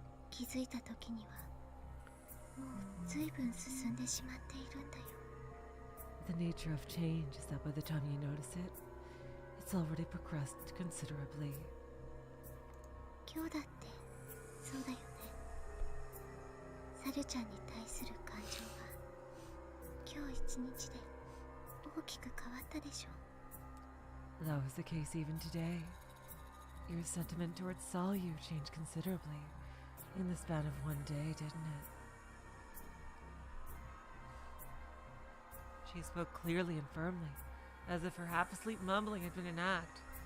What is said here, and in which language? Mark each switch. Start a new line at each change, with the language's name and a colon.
Japanese: 気づいた時にはもう随分進んでしまっているんだよ。
English: The nature of change is that by the time you notice it, it's already progressed considerably.
Japanese: 今日だってそうだよね。サルちゃんに対する感情は今日一日で大きく変わったでしょ。
English: That was the case even today. Your sentiment towards Salyu changed considerably in the span of one day, didn't it? She spoke clearly and firmly, as if her half-asleep mumbling had been an act.